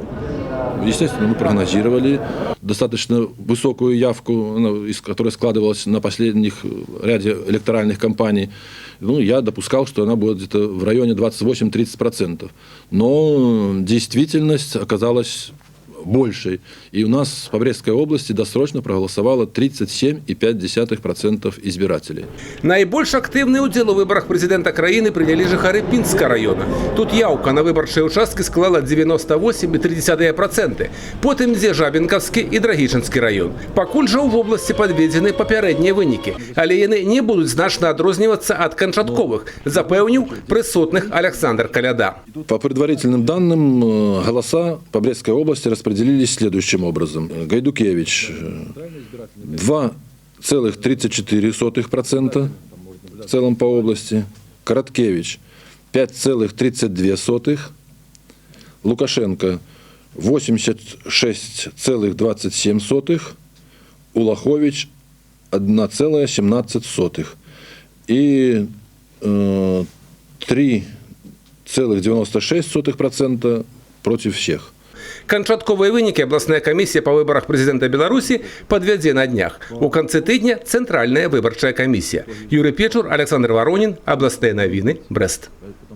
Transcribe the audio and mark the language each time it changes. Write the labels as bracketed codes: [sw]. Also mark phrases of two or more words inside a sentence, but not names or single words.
[ru] Естественно, мы прогнозировали достаточно высокую явку, которая складывалась на последних ряде электоральных кампаний. Я допускал, что она будет где-то в районе 28-30%. Но действительность оказалась большей. И у нас по Брестской области досрочно проголосовало 37,5% избирателей. [be] Найбольш актыўны ўдзел у выборах президента краіны прынялі жыхары Пінскага района. Тут яўка на выбарчыя участкі склала 98,3%. Потым ідзе Жабінкаўскі і Драгічынскі район. Пакуль жа ў вобласці падведзены папярэднія вынікі, але яны не будуць значна адрознівацца ад канчатковых, запэўніў прысутных Александр Каляда. [ru] По предварительным данным, голоса по Брестской области распределились следующим образом. Гайдукевич 2,34% в целом по области, Короткевич 5,32%, Лукашенко 86,27%, Улахович 1,17% и 3,96% против всех. [be] Канчатковыя вынікі абласная камісія па выбарах прэзідэнта Беларусі падвядзе на днях. У канцы тыдня цэнтральная выбарчая камісія. Юрый Печур, Александр Воронин, Абласныя навіны, Брэст.